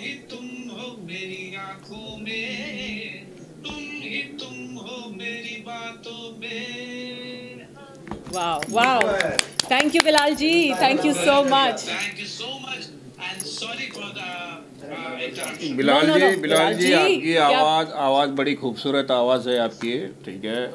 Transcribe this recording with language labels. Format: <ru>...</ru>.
<hi>तुम हो मेरी आंखों में, तुम हो मेरी बातों में।</hi> <en>Wow wow, thank you Bilal ji, thank you so much. Thank you so much and sorry for the interruption.</en> <hi>Bilal जी आपकी आवाज़ बड़ी खूबसूरत आवाज़ है आपकी, ठीक है।</hi>